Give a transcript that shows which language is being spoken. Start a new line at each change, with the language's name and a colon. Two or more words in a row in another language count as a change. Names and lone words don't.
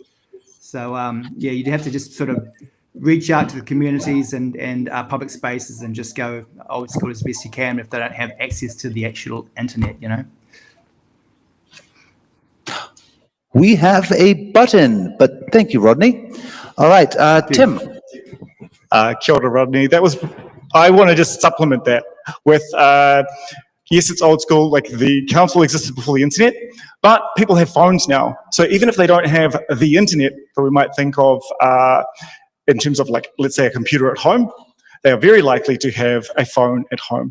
English: So yeah, you'd have to just sort of reach out to the communities and public spaces and just go old school as best you can if they don't have access to the actual internet, We have a button, but thank you, Rodney. All right, Tim.
Māori: Kia ora, Rodney.
English: I want to just supplement that with, yes, it's old school, like the council existed before the internet, but people have phones now. So even if they don't have the internet that we might think of in terms of, like, let's say a computer at home, they are very likely to have a phone at home.